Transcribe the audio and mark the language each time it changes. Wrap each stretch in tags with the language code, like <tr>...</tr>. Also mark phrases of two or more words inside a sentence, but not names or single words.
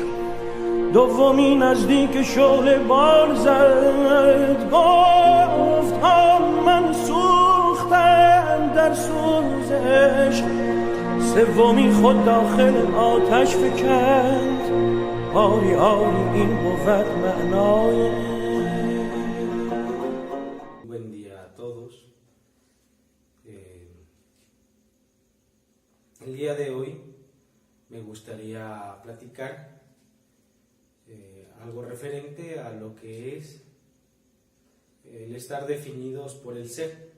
<fa>دومی نزدیک شعله بال زد، گفت حال من سوختم در سوز عشق. سومی خود داخل آتش فکند، آری آری این بود معنای.</fa> <es>Buen día a todos. El día de hoy me gustaría platicar algo referente a lo que es el estar definidos por el ser.</es>